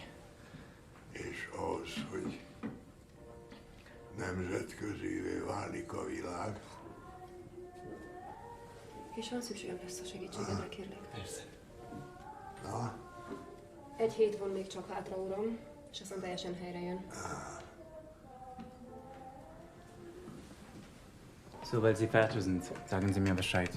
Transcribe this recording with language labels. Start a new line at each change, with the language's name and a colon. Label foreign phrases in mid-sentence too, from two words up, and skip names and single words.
Hungarian: És ahhoz, hogy nemzetközivé válik a világ. És van szükségem lesz a segítségedre, kérlek. Persze. Na? Egy hét van még csak hátra, uram, és aztán teljesen helyre jön.
German: Sobald Sie fertig sind, sagen Sie mir Bescheid.